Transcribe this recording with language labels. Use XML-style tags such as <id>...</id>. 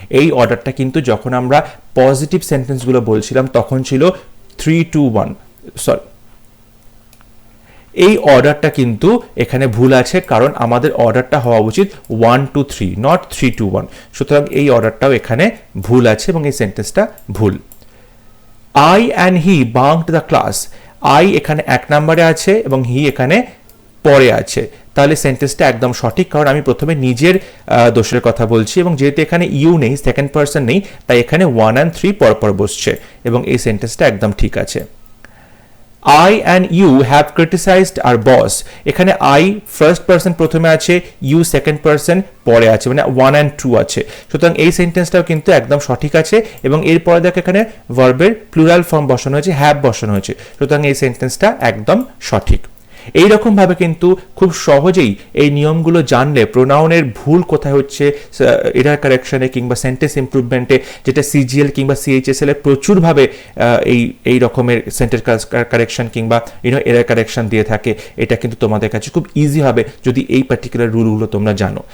<bn>এই অর্ডারটা কিন্তু যখন আমরা পজিটিভ সেন্টেন্সগুলো বলছিলাম তখন ছিল 3 2 1, সরি, এই অর্ডারটা কিন্তু এখানে ভুল আছে, কারণ আমাদের অর্ডারটা হওয়া উচিত 1 2 3, নট 3 2 1। সুতরাং এই অর্ডারটাও এখানে ভুল আছে এবং এই সেন্টেন্সটা ভুল।</bn> <en>I and he bunked the class.</en> <bn>I এখানে 1 নম্বরে আছে এবং he এখানে পরে আছে, তাহলে সেন্টেন্সটা একদম সঠিক, কারণ আমি প্রথমে নিজের দোষের কথা বলছি এবং যেহেতু এখানে ইউ নেই, সেকেন্ড পার্সন নেই, তাই এখানে 1 and 3 পরপর বসছে এবং এই সেন্টেন্সটা একদম ঠিক আছে।</bn> <en>I and you have criticized our boss.</en> <bn>এখানে I ফার্স্ট পার্সন প্রথমে আছে, you সেকেন্ড পার্সন পরে আছে, মানে 1 and 2 আছে। সুতরাং এই সেন্টেন্সটাও কিন্তু একদম সঠিক আছে এবং এরপরে দেখো এখানে ভার্বের প্লুরাল ফর্ম বসানো হয়েছে, হ্যাভ বসানো হয়েছে, সুতরাং এই সেন্টেন্সটা একদম সঠিক। এইরকম ভাবে কিন্তু খুব সহজেই এই নিয়মগুলো জানলে প্রোনাউনের ভুল কোথায় হচ্ছে এরার কারেকশনে কিংবা সেন্টেন্স ইমপ্রুভমেন্টে, যেটা সিজিএল কিংবা সিএইচএসএল এ প্রচুরভাবে এই রকমের সেন্টেন্স কারেকশন কিংবা এরার কারেকশন দিয়ে থাকে, এটা কিন্তু তোমাদের কাছে খুব ইজি হবে যদি এই পার্টিকুলার রুলগুলো তোমরা জানো।</bn>